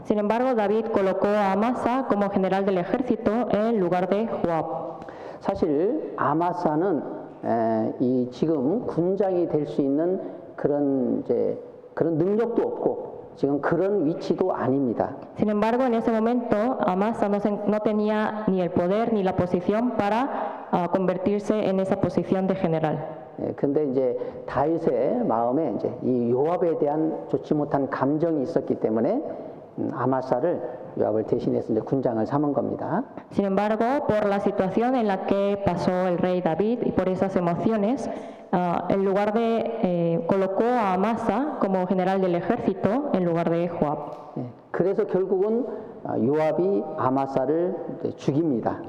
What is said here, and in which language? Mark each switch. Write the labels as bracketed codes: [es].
[es] Sin embargo, David colocó a Amasa como general del ejército en lugar de Joab. [ko] 사실 아마사는 이 지금 군장이 될 수 있는 그런 능력도 없고 지금 그런 위치도 아닙니다. [es] Sin embargo, en ese momento, Amasa no tenía ni el poder ni la posición para convertirse en esa posición de general. [ko] 근데 이제 다윗의 마음에 이제 이 요압에 대한 좋지 못한 감정이 있었기 때문에 아마사를 요압을 대신해서 이제 군장을 삼은 겁니다. [es] Sin embargo, por la situación en la que pasó el rey David y por esas emociones, en lugar de colocó a Amasa como general del ejército en lugar de Joab. [ko] 그래서 결국은 요압이 아마사를 죽입니다.